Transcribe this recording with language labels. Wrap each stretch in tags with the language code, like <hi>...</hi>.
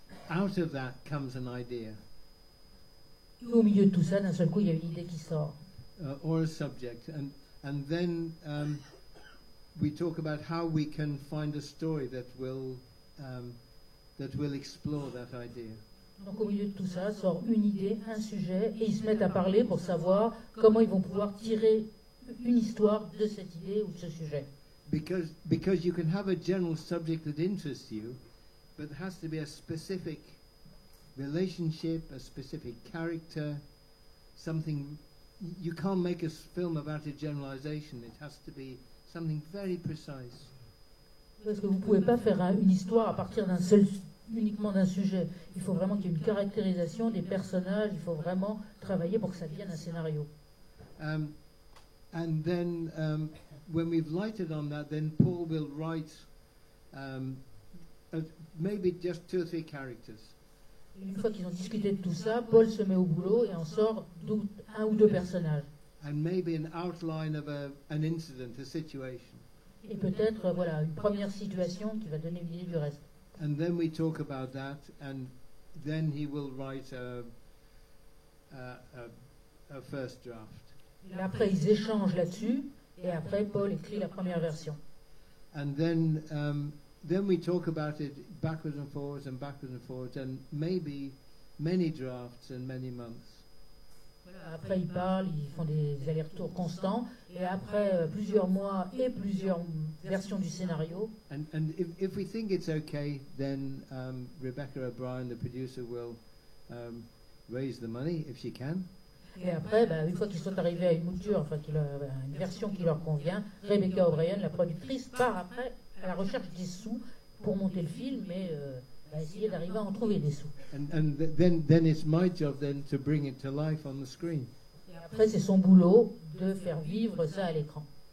<en>Out of that comes an idea.</en> <fr>Et au milieu de tout ça, d'un seul coup, il y a une idée qui sort.</fr> <en>Or a subject, and then we talk about how we can find a story that will explore that idea.</en> <fr>Donc au milieu de tout ça, sort une idée, un sujet, et ils se mettent à parler pour savoir comment ils vont pouvoir tirer une histoire de cette idée ou de ce sujet.</fr> <en>Because you can have a general subject that interests you, but there has to be a specific relationship, a specific character, something. You can't make a film about a generalization. It has to be something very precise.</en> <fr>Parce que vous ne pouvez pas faire une histoire à partir uniquement d'un sujet. Il faut vraiment qu'il y ait une caractérisation des personnages. Il faut vraiment travailler pour que ça devienne un scénario.</fr> <en>And then when we've lighted on that, then Paul will write maybe just 2 or 3 characters.</en> <fr>Une fois qu'ils ont discuté de tout ça, Paul se met au boulot et en sort 1 ou 2 personnages.</fr> <en>And maybe an outline of an incident, a situation.</en> <fr>Et peut-être une première situation qui va donner une idée du reste.</fr> <en>And then we talk about that, and then he will write a first draft.</en> <fr>Et après, ils échangent là-dessus. Et après, Paul écrit la première version.</fr> <en>And then we talk about it backwards and forwards, and maybe many drafts and many months.</en> <fr>Voilà, après, ils parlent, ils font des allers-retours constants. Et après, plusieurs mois et plusieurs versions du scénario.</fr> <en>And if we think it's okay, then Rebecca O'Brien, the producer, will raise the money if she can.</en> <fr>Et après, une fois qu'ils sont arrivés à une mouture, enfin, une version qui leur convient, Rebecca O'Brien, la productrice, part après à la recherche des sous pour monter le film, mais va essayer d'arriver à en trouver des sous.</fr> <en>Then it's my job then to bring it to life on the screen.</en> <fr>Et après, c'est son boulot de faire vivre ça à l'écran.</fr>